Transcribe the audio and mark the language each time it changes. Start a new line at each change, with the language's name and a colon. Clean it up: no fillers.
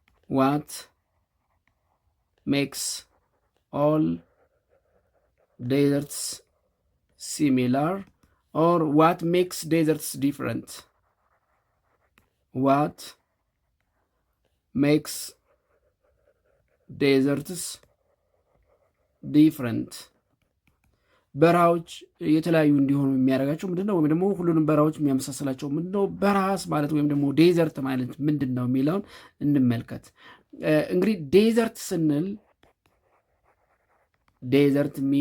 English: ዋት ሜክስ ኦል ዴዘርትስ similar, or what makes deserts different? What makes deserts different?
Amharic: በረሃዎች የተለያዩ እንዲሆኑ የሚያደርጋቸው ምንድነው? ወይም ደግሞ ሁሉንም በረሃዎች የሚያመሳስላቸው ምንድነው? በረሃስ ማለት ወይም ደግሞ ዴዘርት ማለት ምንድነው የሚለውን እንመልከት። እንግዲህ ዴዘርት ስንል ዴዘርት